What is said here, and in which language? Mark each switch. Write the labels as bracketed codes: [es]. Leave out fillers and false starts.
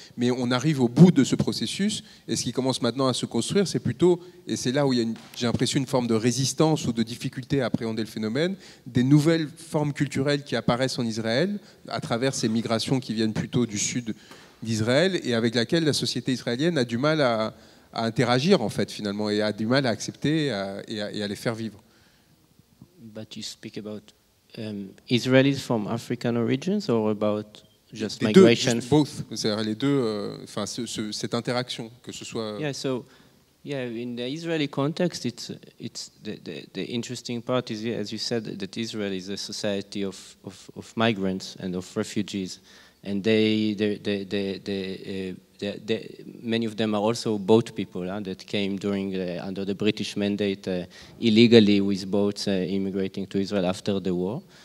[fr] Mais on arrive au bout de ce processus, et ce qui commence maintenant à se construire, c'est plutôt, et c'est là où il y a, j'ai l'impression, une forme de résistance ou de difficulté à appréhender le phénomène, des nouvelles formes culturelles qui apparaissent en Israël, à travers ces migrations qui viennent plutôt du sud d'Israël, et avec laquelle la société israélienne a du mal à interagir en fait finalement et a du mal à accepter et à les faire vivre. [en] But you speak about Israelis from African origins or about just [fr] les [en] migration? [fr] Deux, [en] just both, [fr] c'est-à-dire les deux, enfin cette interaction, que ce soit. [en] Yeah, so yeah, in the Israeli context, it's the interesting part is, as you said, that Israel is a society of migrants and of refugees, and many of them are also boat people that came during under the British mandate illegally with boats immigrating to Israel after the war.